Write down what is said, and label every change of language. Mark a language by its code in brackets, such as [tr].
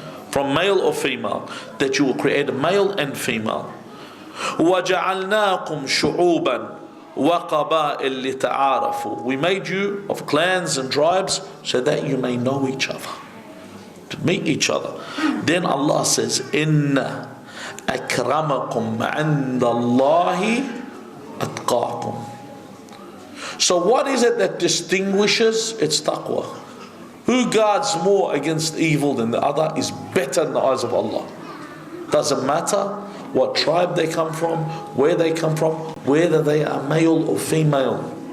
[en] From male or female. That you will create a male and female. [ar] وَجَعَلْنَاكُمْ شُعُوبًا وَقَبَائِلْ لِتَعَارَفُوا. [en] We made you of clans and tribes so that you may know each other, to meet each other. Then Allah says, [ar] إِنَّ أَكْرَمَكُمْ عِنْدَ اللَّهِ أَتْقَاكُمْ. [en] So what is it that distinguishes? It's taqwa. Who guards more against evil than the other is better in the eyes of Allah. Doesn't matter what tribe they come from, where they come from, whether they are male or female.